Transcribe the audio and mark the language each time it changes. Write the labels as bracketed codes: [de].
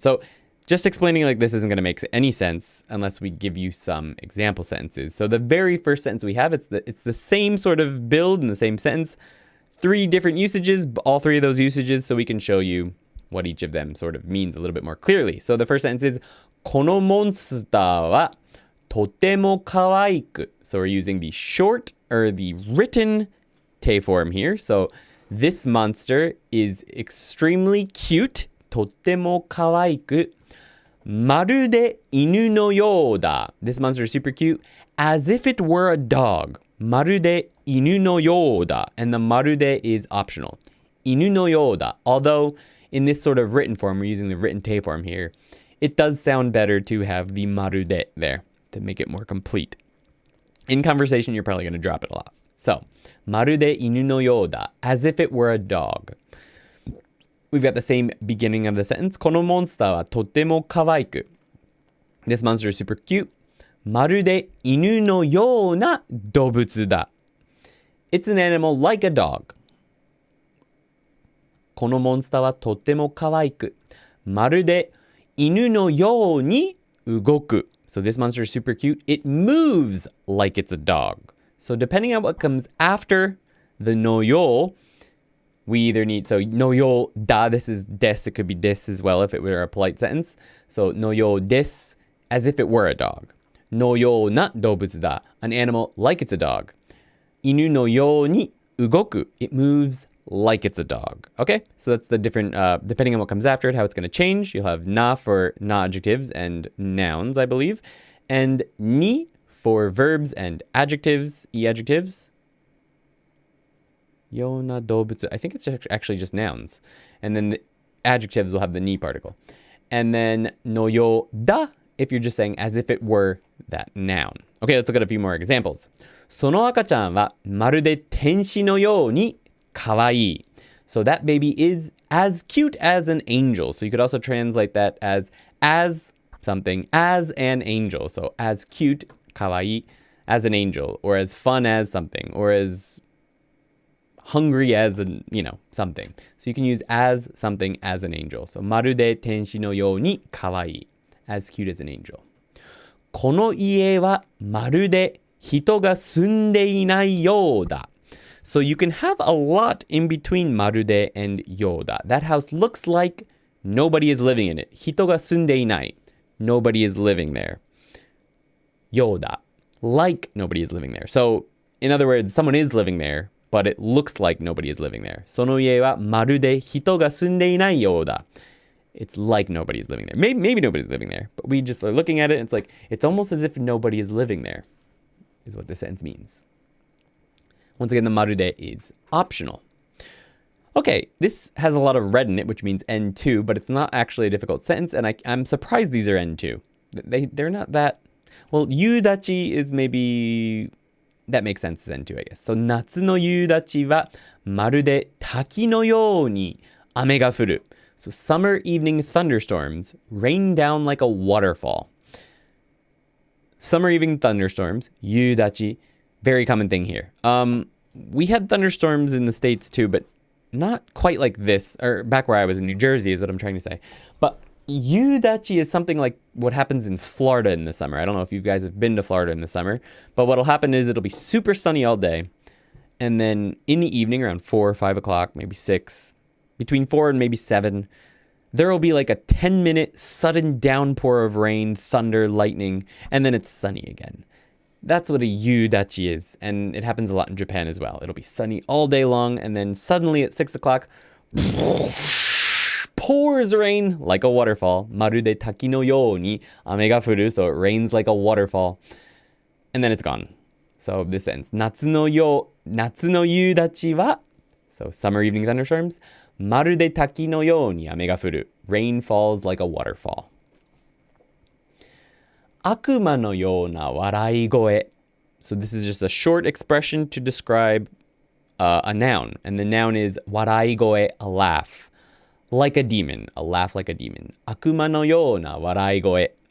[en] So just explaining like this isn't going to make any sense unless we give you some example sentences. So the very first sentence we have, it's the same sort of build in the same sentence, 3 different usages, all 3 of those usages, so we can show you what each of them sort of means a little bit more clearly. So the first sentence is [ja] このモンスターはとても可愛く. [en] So we're using the short or the written te form here. So this monster is extremely cute. [ja] とても可愛く.まるで犬のようだ. [en] This monster is super cute. As if it were a dog. [ja] まるで犬のようだ. [en] And the まるで is optional. [ja] 犬のようだ. [en] Although in this sort of written form, we're using the written te form here, it does sound better to have the まるで there to make it more complete. In conversation, you're probably going to drop it a lot. So, [ja] まるで犬のようだ, [en] as if it were a dog. We've got the same beginning of the sentence. [ja] このモンスターはとても可愛く. [en] This monster is super cute. [ja] まるで犬のような動物だ. [en] It's an animal like a dog. [ja] このモンスターはとっても可愛く、まるで犬のように動く。 [en] So this monster is super cute. It moves like it's a dog. So depending on what comes after the no yo, we either need, so no yo da, this is des, it could be this as well if it were a polite sentence. So no yo des, as if it were a dog. [ja] No yo na dobutsu da, [en] an animal like it's a dog. [ja] Inu no yo ni ugoku, [en] it moves like it's a dog. Okay, so that's the different, depending on what comes after it, how it's going to change. You'll have na for na adjectives and nouns, I believe. And ni for verbs and adjectives, e adjectives. Yona dobutsu, I think it's actually just nouns. And then the adjectives will have the ni particle. And then no yo da, if you're just saying as if it were that noun. Okay, let's look at a few more examples. [ja] その赤ちゃんはまるで天使のように可愛い. [en] So that baby is as cute as an angel. So you could also translate that as something, as an angel. So as cute, 可愛い, as an angel, or as fun as something, or as hungry as an, something. So you can use as something as an angel. So [ja] まるで天使のように可愛い, [en] as cute as an angel. [ja] この家はまるで人が住んでいないようだ. [en] So you can have a lot in between まるで and ようだ. That house looks like nobody is living in it. [ja] 人が住んでいない. [en] Nobody is living there. [ja] ようだ. [en] Like nobody is living there. So in other words, someone is living there, but it looks like nobody is living there. [ja] その家はまるで人が住んでいないようだ. [en] It's like nobody's living there. Maybe nobody's living there, but we just are looking at it and it's like, it's almost as if nobody is living there, is what this sentence means. Once again, the まるで is optional. Okay, this has a lot of red in it, which means N2, but it's not actually a difficult sentence, and I'm surprised these are N2. They're not that... Well, yudachi is maybe... That makes sense as N2, I guess. [ja] So, 夏の夕立はまるで滝のように雨が降る. [en] So, summer evening thunderstorms rain down like a waterfall. Summer evening thunderstorms, yudachi, very common thing here. We had thunderstorms in the States too, but not quite like this, or back where I was in New Jersey is what I'm trying to say. But yudachi is something like what happens in Florida in the summer. I don't know if you guys have been to Florida in the summer, but what'll happen is it'll be super sunny all day. And then in the evening around 4 or 5 o'clock, maybe 6, between 4 and maybe 7, there will be like a 10-minute sudden downpour of rain, thunder, lightning, and then it's sunny again. That's what a yudachi is, and it happens a lot in Japan as well. It'll be sunny all day long, and then suddenly at 6 o'clock, pours rain like a waterfall. [ja] まるで滝のように雨が降る, [en] so it rains like a waterfall, and then it's gone. So this sentence, [ja] 夏の夕立は, [en] so summer evening thunderstorms, [ja] まるで滝のように雨が降る. [en] Rain falls like a waterfall. [ja] 悪魔のような笑い声. [en] So this is just a short expression to describe a noun. And the noun is 笑い声, a laugh. Like a demon, a laugh like a demon. [ja] 悪魔のような笑い声.